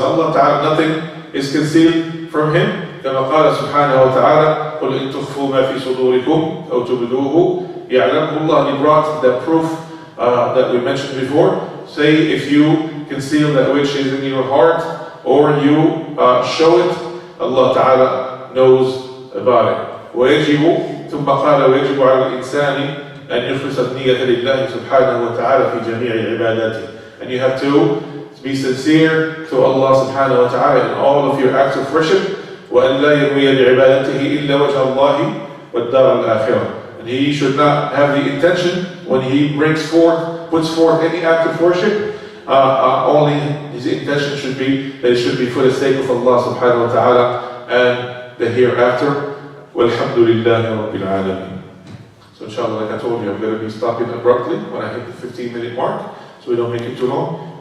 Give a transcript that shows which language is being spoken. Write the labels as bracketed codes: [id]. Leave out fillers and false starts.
[en] Allah ta'ala, nothing is concealed from Him. [ar] كما قال سبحانه وتعالى قُلْ إِن تُخْفُوا مَا فِي صُدُورِكُمْ أَوْ تُبْدُوهُ يَعْلَمْهُ اللَّهُ. [en] He brought that proof that we mentioned before. Say, if you conceal that which is in your heart, or you show it, Allah Ta'ala knows about it. [ar] ويجب ثم قال ويجب على الإنسان أن يخلص النية لله سبحانه وتعالى في جميع عباداته. [en] And you have to be sincere to Allah subhanahu wa ta'ala in all of your acts of worship. [ar] وأن لا ينوي بعبادته إلا وجه الله والدار الآخرة. [en] And he should not have the intention when he puts forth any act of worship, only his intention should be that it should be for the sake of Allah subhanahu wa ta'ala and the hereafter. Walhamdulillahi Rabbil Alameen. So inshallah, like I told you, I'm going to be stopping abruptly when I hit the 15-minute mark, so we don't make it too long.